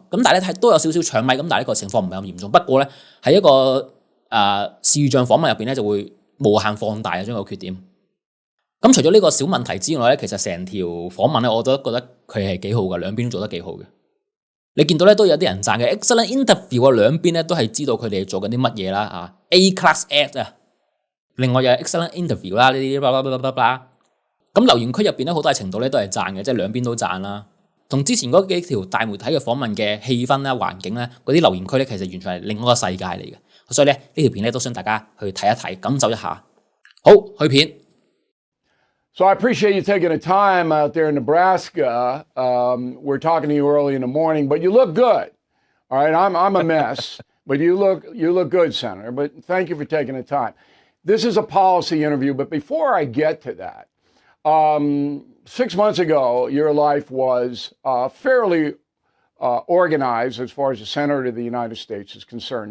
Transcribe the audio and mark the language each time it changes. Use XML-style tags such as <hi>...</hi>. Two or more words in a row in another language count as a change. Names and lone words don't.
<yue>咁但係咧都有少少搶咪，咁但係呢個情況唔係咁嚴重。不過咧喺一個視像訪問入邊咧就會無限放大將個缺點。咁除咗呢個小問題之外咧，其實成條訪問咧，我都覺得佢係幾好嘅，兩邊都做得幾好嘅。你見到咧都有啲人讚嘅</yue> <en>excellent interview</en> <yue>啊，兩邊咧都係知道佢哋做緊啲乜嘢啦</yue> <en>A class act</en> <yue>啊。另外又係</yue> <en>excellent interview</en> <yue>啦，呢啲咁留言區入邊咧好大程度咧都係讚嘅，即係兩邊都讚啦。同之前嗰幾條大媒體嘅訪問嘅氣氛啦、環境咧，嗰啲留言區咧其實完全係另一個世界嚟嘅。所以咧呢條片咧都想大家去睇一睇，感受一下。好，去片。</yue> <en>So I appreciate you taking the time out there in Nebraska. We're talking to you early in the morning, but you look good. All right, I'm a mess, but you look good, Senator. But thank you for taking the time. This is a policy interview, but before I get to that, 6 months ago, your life was fairly organized as far as the Senator of the United States is concerned.</en>